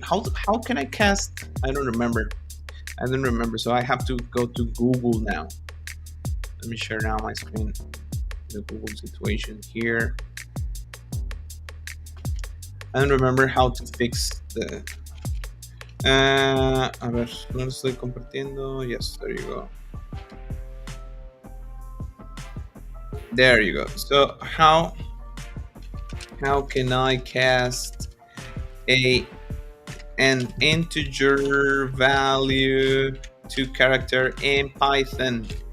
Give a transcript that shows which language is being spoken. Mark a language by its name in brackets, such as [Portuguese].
[English] How can I cast? I don't remember. So I have to go to Google now. Let me share now my screen. The Google situation here. I don't remember how to fix the. [Spanish] A ver, no lo estoy compartiendo. [English] Yes, there you go. There you go. So how can I cast an integer value to character in Python?